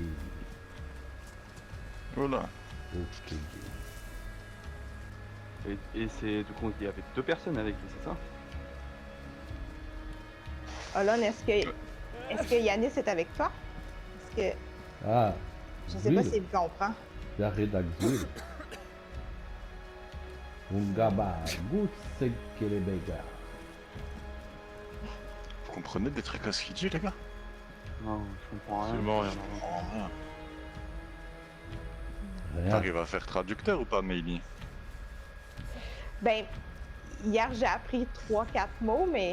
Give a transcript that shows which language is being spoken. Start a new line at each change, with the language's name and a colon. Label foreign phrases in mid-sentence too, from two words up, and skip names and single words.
French: Oula. Ok. Et c'est du coup, il y avait 2 personnes avec lui, c'est ça? Olon, est-ce que Yanis est avec toi? Parce que Ah. je sais pas Zul. s'il comprend. Jaredak Zul. Ungaba. Good Sekelebega. Vous comprenez des trucs à ce qu'il dit, les gars? Non, je comprends rien. Absolument rien. Oh, rien. Rien. T'arrives à faire traducteur ou pas, Meili? Ben, hier, j'ai appris 3-4 mots, mais